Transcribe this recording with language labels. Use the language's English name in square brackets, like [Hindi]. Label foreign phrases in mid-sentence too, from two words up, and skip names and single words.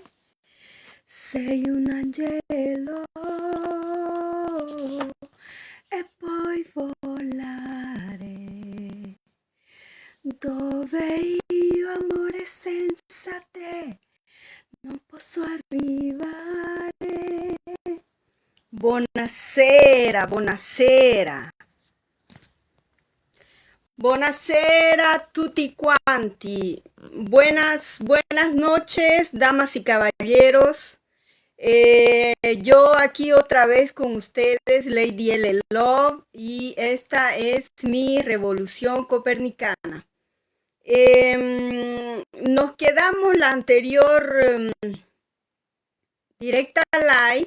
[Italian] Sei un angelo e puoi volare dove io, amore, senza te non posso arrivare. Buonasera, buonasera. Buonasera a tutti quanti. [Spanish] Buenas noches, damas y caballeros. Yo aquí otra vez con ustedes, Lady L. Love, y esta es mi revolución copernicana. Nos quedamos la anterior directa live.